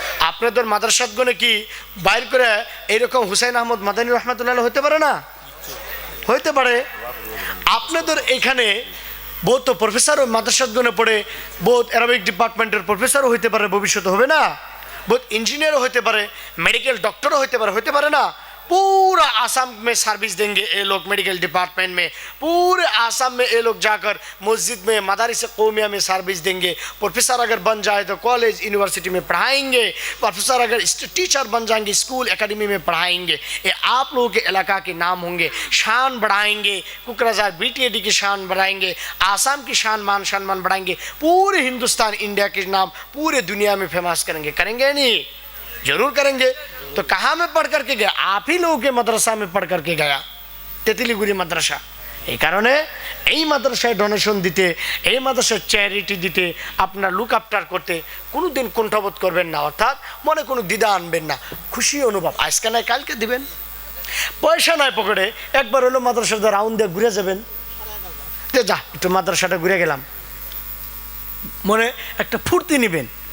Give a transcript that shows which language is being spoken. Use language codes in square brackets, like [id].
[bn] আপনাদের মাদ্রাসাতগণে কি বাইর করে এইরকম হুসাইন আহমদ মাদানী রহমাতুল্লাহ হতে পারে না? হইতে পারে। আপনাদের এখানে বহুত প্রফেসরও মাদ্রাসাতগণে পড়ে, বহুত অ্যারাবিক ডিপার্টমেন্টের প্রফেসরও হইতে পারে, ভবিষ্যতে হবে না? [hi] बहुत इंजीनियर होते पारे, मेडिकल डॉक्टर होते पारे ना। पूरा आसाम में सर्विस देंगे ये लोग मेडिकल डिपार्टमेंट में। पूरे आसाम में ये लोग जाकर मस्जिद में, मदारिस कौमिया में सर्विस देंगे। प्रोफेसर अगर बन जाए तो कॉलेज यूनिवर्सिटी में पढ़ाएंगे। प्रोफेसर अगर टीचर बन जाएंगे स्कूल एकेडमी में पढ़ाएंगे। ये आप लोगों के इलाका के नाम होंगे, शान बढ़ाएंगे। कुकराजार बीटीएडी की शान बढ़ाएंगे, आसाम की शान मान बढ़ाएंगे। पूरे हिंदुस्तान इंडिया के नाम पूरे दुनिया में फेमस करेंगे। करेंगे नहीं? जरूर करेंगे। तो कहाँ में पढ़ करके गया? आप ही लोगों के मदरसा में पढ़ करके गया, तेतुलिगुड़ी मदरसा। [bn] এই কারণে এই মাদ্রাসায় ডোনেশন দিতে, এই মাদ্রাসায় চ্যারিটি দিতে, আপনার লুক আফটার করতে কোনো দিন কুণ্ঠাবোধ করবেন না, অর্থাৎ মনে কোনো দ্বিধা আনবেন না। খুশি অনুভব, আজকে নয় কালকে দিবেন। পয়সা নয় পকেটে, একবার হলো মাদ্রাসাটা রাউন্ড দিয়ে ঘুরে যাবেন, যে যা একটু মাদ্রাসাটা ঘুরে গেলাম, মনে একটা ফুর্তি নেবেন।